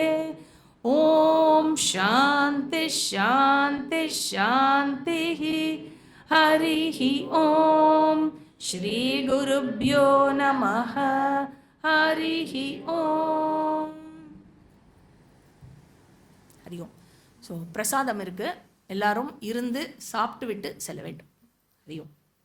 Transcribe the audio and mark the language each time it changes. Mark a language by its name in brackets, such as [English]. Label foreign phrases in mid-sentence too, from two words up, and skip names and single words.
[Sanskrit] ॐ शान्ति शान्ति शान्तिः. हरिः ॐ. श्री गुरुभ्यो नमः. हरिः ॐ. हरि ओम. [Tamil] ஸோ பிரசாதம் இருக்குது, எல்லாரும் இருந்து சாப்பிட்டு விட்டு செல்ல வேண்டும். [Sanskrit] हरि ओम्.